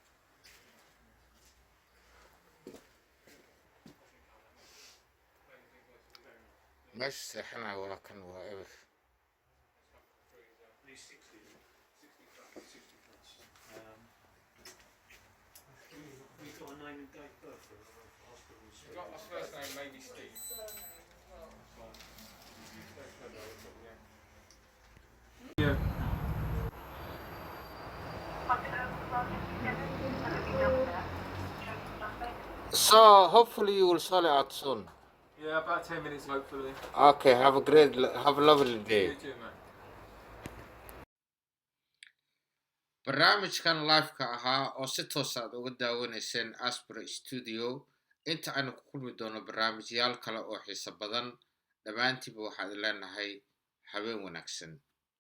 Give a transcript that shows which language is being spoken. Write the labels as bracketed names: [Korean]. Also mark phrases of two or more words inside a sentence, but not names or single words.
[Somali] meesha seexanaa waa kan waa eber [English] These 60 flats. We've got a name and date of birth for the hospitals. You've got my first name, maybe Steve. Yeah. so hopefully you will sort it out soon. Yeah, about 10 minutes hopefully. Okay, have a lovely day. You too, man. [Somali] barnaamijkan live-ka ahaa oo si toos aad uga daawanayseen Aspro Studio inta aynu ku kulmi doono barnaamijyaal kale oo xiiso badan dhammaantiiba waxaad leenahay habeen wanaagsan